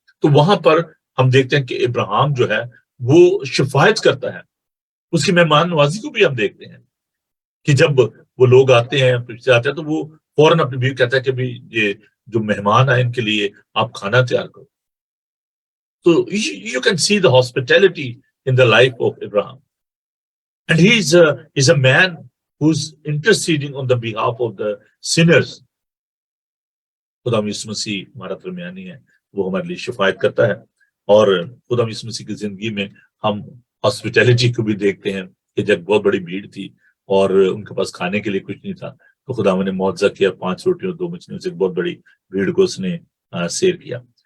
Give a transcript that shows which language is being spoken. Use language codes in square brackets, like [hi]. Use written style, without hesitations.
[ur] تو وہاں پر ہم دیکھتے ہیں کہ ابراہیم جو ہے وہ شفاعت کرتا ہے. اس کی مہمان نوازی کو بھی ہم دیکھتے ہیں کہ جب وہ لوگ آتے ہیں آتے ہیں تو وہ فوراً اپنی بیوی کہتا ہے کہ بھی یہ جو مہمان آئے ان کے لیے آپ کھانا تیار کرو. [en] So you can see the hospitality in the life of Abraham. And he is a man who's interceding on the behalf of the sinners. [ur] خدا یسوع مسیح ہمارا درمیانی ہے، وہ ہمارے لیے شفاعت کرتا ہے. اور خدا یسوع مسیح کی زندگی میں ہم ہاسپٹیلٹی کو بھی دیکھتے ہیں کہ جب بہت بڑی بھیڑ تھی اور ان کے پاس کھانے کے لیے کچھ نہیں تھا تو خدا نے معجزہ کیا، 5 روٹیوں 2 مچھلیوں سے بہت بڑی بھیڑ کو اس نے سیر کیا.